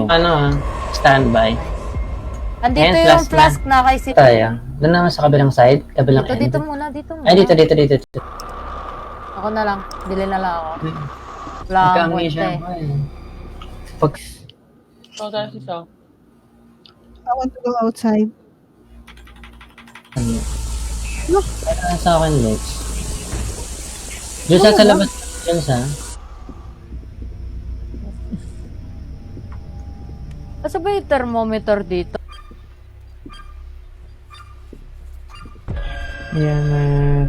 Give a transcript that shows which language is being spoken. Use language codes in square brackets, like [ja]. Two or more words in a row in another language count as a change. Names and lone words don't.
[tl] buto? Ano standby. Andito Ayan, yung flash na. flask na kay Sisel. Tayo. Doon naman sa kabilang side. Kabilang Dito, [en] end. [tl] dito muna, dito muna. Ay, dito. Ako na lang. Bili na lang ako. Wala akong Nagka-amnesia kwenta eh. ako eh. Pag... Oh, guys, isa. [en] I want to go outside. [tl] Ano? [en] Look. [tl] Sa akin, Lex. Diyan sa labas. Diyan sa... Asa ba yung thermometer dito? Yan.